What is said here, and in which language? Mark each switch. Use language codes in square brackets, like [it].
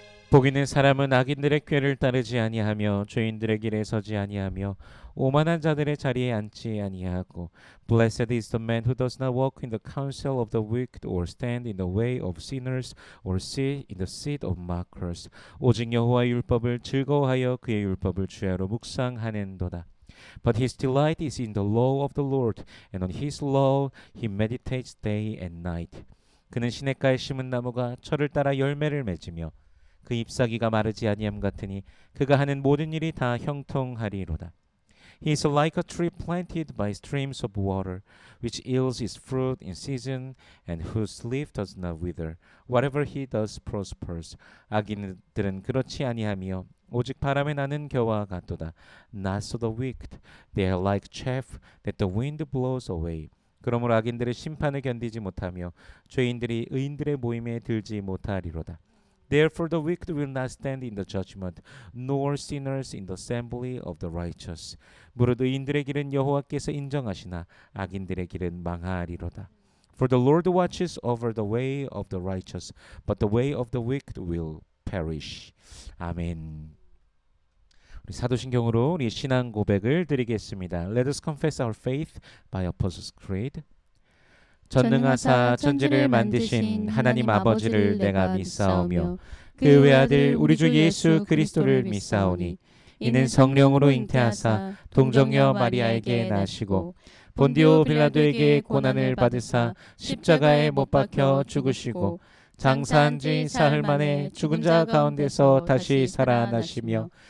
[ko] 복 있는 사람은 악인들의 꾀를 따르지 아니하며 죄인들의 길에 서지 아니하며 오만한 자들의 자리에 앉지 아니하고 [en] Blessed is the man who does not walk in the counsel of the wicked or stand in the way of sinners or sit in the seat of mockers. [ko] 오직 여호와의 율법을 즐거워하여 그의 율법을 주야로 묵상하는도다. [en] But his delight is in the law of the Lord, and on his law he meditates day and night. [ko] 그는 시냇가에 심은 나무가 철을 따라 열매를 맺으며 그 잎사귀가 마르지 아니함 같으니 그가 하는 모든 일이 다 형통하리로다. [en] He is like a tree planted by streams of water, which yields its fruit in season, and whose leaf does not wither. Whatever he does prospers. [ko] 악인들은 그렇지 아니하며 오직 바람에 나는 겨와 같도다. [en] Not so the wicked. They are like chaff that the wind blows away. [ko] 그러므로 악인들의 심판을 견디지 못하며 죄인들이 의인들의 모임에 들지 못하리로다. [en] Therefore the wicked will not stand in the judgment, nor sinners in the assembly of the righteous. [ko] 무릇 의인들의 길은 여호와께서 인정하시나 악인들의 길은 망하리로다. [en] For the Lord watches over the way of the righteous, but the way of the wicked will perish. [ko] 아멘. 우리 사도신경으로 우리 신앙 고백을 드리겠습니다. [en] Let us confess our faith by Apostles' Creed. [ko] 전능하사 천지를 만드신 하나님 아버지를 내가 믿사오며 그 외아들 우리 주 예수 그리스도를 믿사오니 이는 성령으로 잉태하사 동정녀 마리아에게 나시고 본디오 빌라도에게 고난을 받으사 십자가에 못 박혀 죽으시고 장사한 지 사흘 만에 죽은 자 가운데서 다시 살아나시며